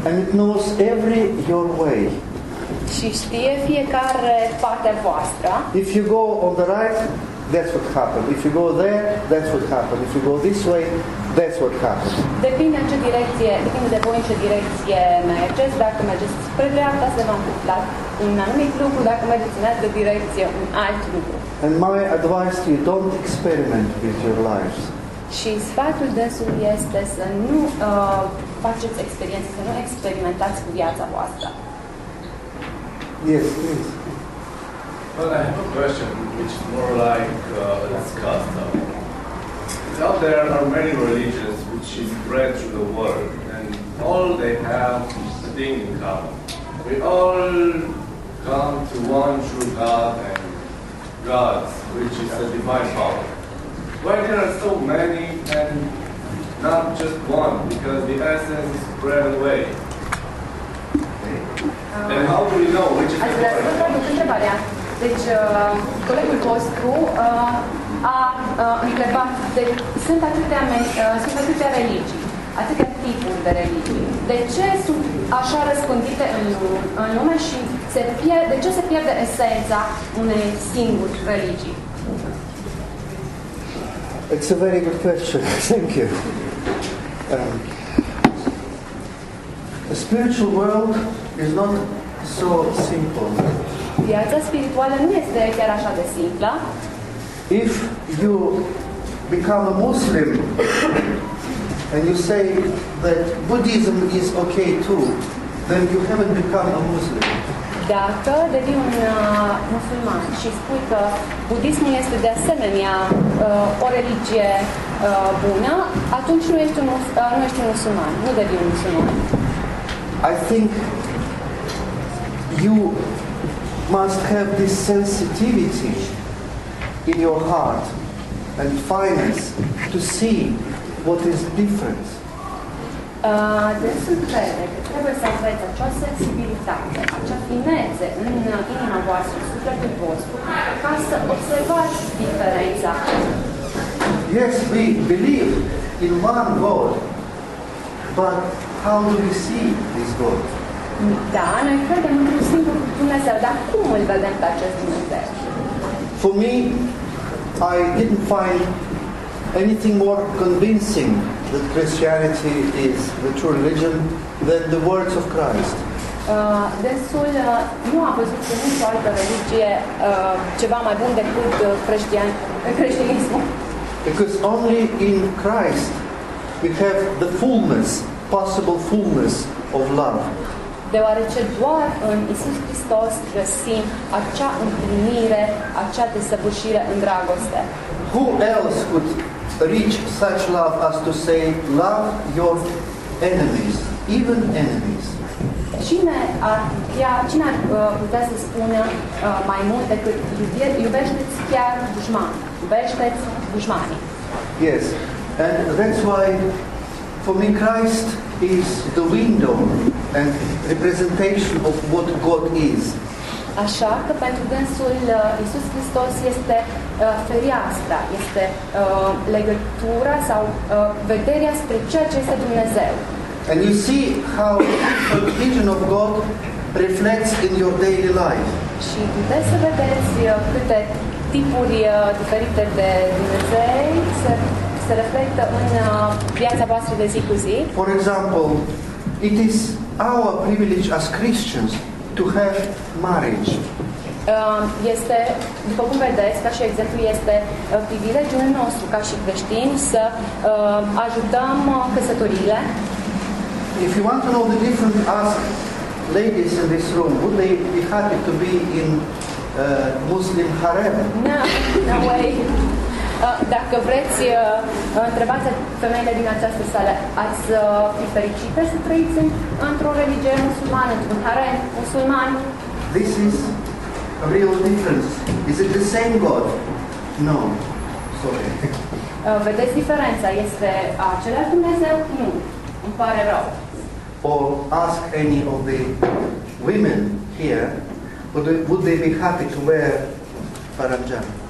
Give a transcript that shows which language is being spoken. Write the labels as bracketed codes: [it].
[en] And it knows every your way. [ro] Și știe fiecare partea voastră. [en] If you go on the right, that's what happened. If you go there, that's what happened. If you go this way, that's what happened. [ro] Depinde de voi în ce direcție mergeți. Dacă mergeți spre dreapta, se va întâmpla un anumit lucru. Dacă mergeți în altă direcție, un alt lucru. [en] And my advice to you, don't experiment with your lives. [ro] Și sfatul dânsului este să nu faceți experiențe, să nu experimentați cu viața voastră. [en] Yes, please. Well, I have a question which is more like discussed. Out there are many religions which spread through the world, and all they have a thing in common. We all come to one true God and God, which is the divine power. Why there are so many and not just one? Because the essence is spread away. And how do we know which is the divine? [ro] Deci, colegul vostru a întrebat, sunt atâtea religii, atâtea tipuri de religii. De ce sunt așa răspândite în lume și de ce se pierde esența unei singuri religii? [en] It's a very good question. Thank you. The spiritual world is not so simple. [ro] Viața spirituală nu este chiar așa de simplă. [en] If you become a Muslim and you say that Buddhism is okay too, then you haven't become a Muslim. [ro] Dacă devii un musulman și spui că budismul este de asemenea o religie bună, atunci nu ești un musulman, nu devii un musulman. [en] I think you must have this sensitivity in your heart and fineness to see what is different. [ro] Dânsul crede că trebuie să aveți acea sensibilitate, acea finețe în inima voastră, în sufletul vostru, ca să observați diferența. [en] Yes, we believe in one God, but how do we see this God? [ro] Da, noi credem într-un singur Dumnezeu, dar cum îl vedem pe acest Dumnezeu? [en] For me, I didn't find anything more convincing that Christianity is the true religion than the words of Christ. [ro] Dânsul nu a văzut în nicio altă religie ceva mai bun decât creștinismul. [en] Because only in Christ we have the fullness, possible fullness of love. [ro] Deoarece doar în Iisus Hristos găsim acea împlinire, acea desăvârșire în dragoste. [en] Who else could reach such love as to say, love your enemies, even enemies? [ro] Cine ar putea să spună mai mult decât iubește-ți chiar dușmani, iubește-ți dușmanii? [en] Yes, and that's why for me Christ is the window and representation of what God is. [ro] Așa că pentru dânsul Iisus Hristos este fereastra, este legătura sau vederea spre ceea ce este Dumnezeu. [en] And you see how the vision of God reflects in your daily life. [ro] Și puteți să vedeți câte tipuri diferite de Dumnezei se reflectă în viața voastră de zi cu zi. [en] For example, it is our privilege as Christians to have marriage. [ro] Este, după cum vedeți, ca și exemplu, este privilegiul nostru ca și creștini să ajutăm căsătoriile. [en] If you want to know the difference, ask ladies in this room, would they be happy to be in Muslim harem? No way. [ro] Dacă vreți, întrebați femeile din această sală, ați fi fericite să trăiți într-o religie musulmană, într-un harem musulman? [en] This is a real difference. Is it the same God? No. Sorry. [ro] Vedeți diferența? Este același Dumnezeu? Nu. Îmi pare rău. [en] Or ask any of the women here, would they be happy to wear paranjan?